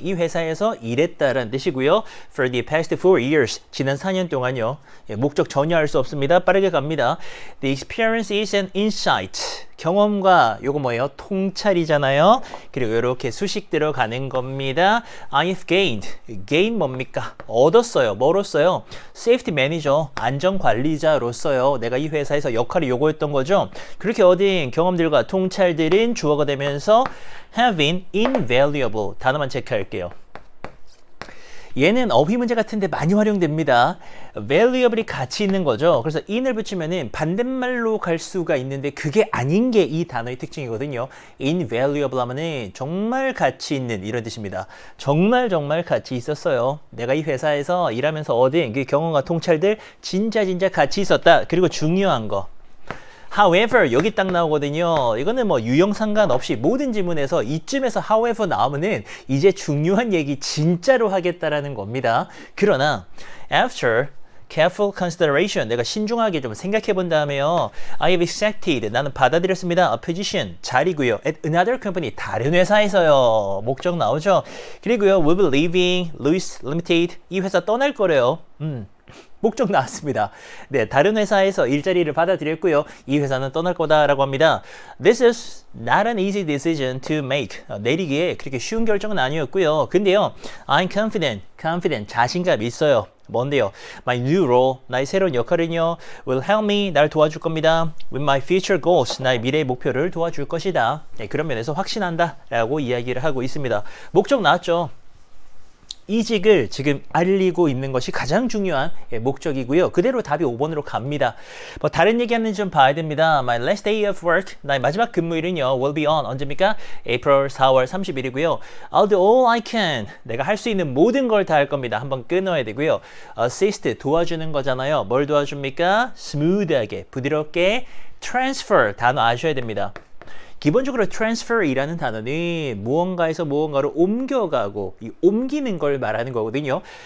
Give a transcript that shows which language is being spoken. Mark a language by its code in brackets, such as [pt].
[ko] 이 회사에서 일했다라는 뜻이고요. [en] For the past 4 years. [ko] 지난 4년 동안요. 목적 전혀 알 수 없습니다. 빠르게 갑니다. [en] The experience is an insight. [ko] 경험과 요거 뭐예요? 통찰이잖아요. 그리고 이렇게 수식 들어가는 겁니다. [en] I've gained. gain [ko] 뭡니까? 얻었어요. 뭐로써요? [en] Safety manager. [ko] 안전관리자로써요. 내가 이 회사에서 역할이 요거였던 거죠. 그렇게 얻은 경험들과 통찰들은 주어가 되면서 [en] have been invaluable. [ko] 단어만 체크할게요. 얘는 어휘 문제 같은데 많이 활용됩니다. valuable이 가치 있는 거죠. 그래서 in을 붙이면은 반대말로 갈 수가 있는데 그게 아닌 게 이 단어의 특징이거든요. invaluable 하면은 정말 가치 있는 이런 뜻입니다. 정말 가치 있었어요. 내가 이 회사에서 일하면서 얻은 그 경험과 통찰들 진짜 가치 있었다. 그리고 중요한 거. However, 여기 딱 나오거든요. 이거는 뭐 유형 상관없이 모든 지문에서 이쯤에서 however 나오면은 이제 중요한 얘기 진짜로 하겠다라는 겁니다. 그러나 [en] after careful consideration, [ko] 내가 신중하게 좀 생각해 본 다음에요. [en] I have accepted, [ko] 나는 받아들였습니다. [en] A position, [ko] 자리고요. [en] At another company, [ko] 다른 회사에서요. 목적 나오죠. 그리고요, [en] will be leaving Louis Limited, [ko] 이 회사 떠날 거래요. 목적 나왔습니다. 네, 다른 회사에서 일자리를 받아들였고요. 이 회사는 떠날 거다라고 합니다. [en] This is not an easy decision to make. [ko] 내리기에 그렇게 쉬운 결정은 아니었고요. 근데요, [en] I'm confident, [ko] 자신감 있어요. 뭔데요? [en] My new role, [ko] 나의 새로운 역할은요, [en] will help me, [ko] 날 도와줄 겁니다. [en] With my future goals, [ko] 나의 미래의 목표를 도와줄 것이다. 네, 그런 면에서 확신한다 라고 이야기를 하고 있습니다. 목적 나왔죠? 이직을 지금 알리고 있는 것이 가장 중요한 목적이고요. 그대로 답이 5번으로 갑니다. 뭐 다른 얘기하는지 좀 봐야 됩니다. [en] My last day of work, [ko] 나의 마지막 근무일은요, [en] will be on, [ko] 언제입니까? April 4월 30일이고요. [en] I'll do all I can, [ko] 내가 할 수 있는 모든 걸 다 할 겁니다. 한번 끊어야 되고요. Assist, 도와주는 거잖아요. 뭘 도와줍니까? smooth하게, 부드럽게. Transfer, 단어 아셔야 됩니다. 기본적으로 transfer이라는 단어는 무언가에서 무언가로 옮겨가고 이 옮기는 걸 말하는 거거든요.